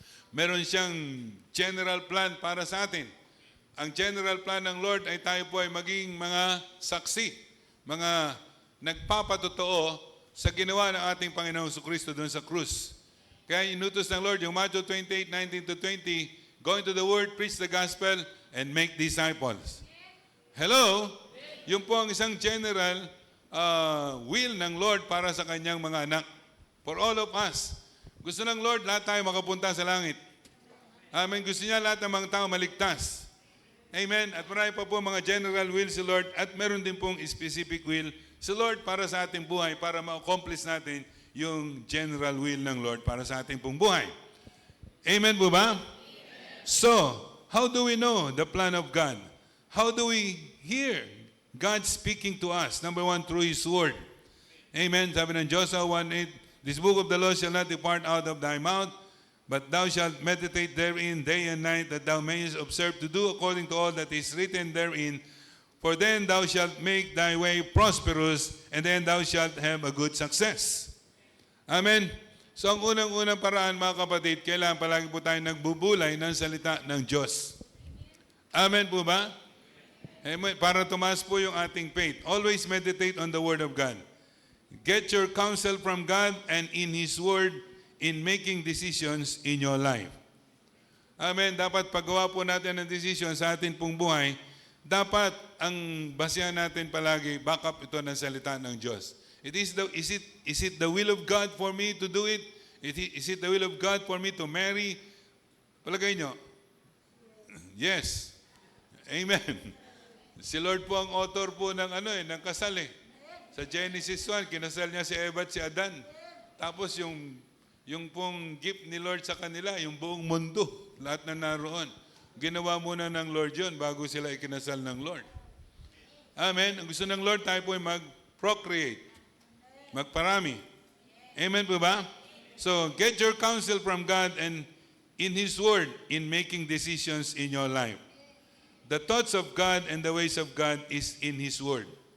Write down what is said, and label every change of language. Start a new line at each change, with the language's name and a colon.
Filipino: Meron siyang general plan para sa atin. Ang general plan ng Lord ay tayo po ay maging mga saksi, mga nagpapatotoo sa ginawa ng ating Panginoong Jesucristo doon sa krus. Kaya inutos ng Lord yung
English: Matthew 28:19-20, go into the world, preach the gospel, and make disciples. Hello?
Filipino: Yun po ang isang general will ng Lord para sa kanyang mga anak.
English: For all of us.
Filipino: Gusto ng Lord, lahat tayo makapunta sa langit. Amen. Gusto niya lahat ng mga tao maligtas. Amen. At marami pa po mga general will si Lord at meron din pong specific will si Lord para sa ating buhay, para ma-accomplish natin yung general will ng Lord para sa ating pong buhay. Amen po ba? Amen.
English: So, how do we know the plan of God? How do we hear God speaking to us? Number one, through His Word. Amen.
Filipino: Sabi ng
English: Joshua 1:8, this book of the law shall not depart out of thy mouth, but thou shalt meditate therein day and night, that thou mayest observe to do according to all that is written therein. For then thou shalt make thy way prosperous, and then thou shalt have a good success. Amen.
Filipino: So ang unang-unang paraan, mga kapatid, kailangan palagi po tayo nagbubulay ng salita ng Diyos. Amen po ba? Amen. Para tumaas po yung ating faith.
English: Always meditate on the Word of God. Get your counsel from God and in His Word in making decisions in your life. Amen.
Filipino: Dapat paggawa po natin ng decision sa ating pong buhay, dapat ang basihan natin palagi, backup ito ng salita ng Diyos.
English: Is it the will of God for me to do it? Is it the will of God for me to marry?
Filipino: Palagay nyo. Yes. Amen. Si Lord po ang author po ng ng kasal eh. Sa Genesis 1, kinasal niya si Eva at si Adan. Tapos yung pong gift ni Lord sa kanila, yung buong mundo, lahat na naroon. Ginawa muna ng Lord yun bago sila ikinasal ng Lord. Amen. Ang gusto ng Lord, tayo po ay mag-procreate. Magparami. Amen po ba?
English: So, get your counsel from God and in His Word in making decisions in your life. The thoughts of God and the ways of God is in His Word.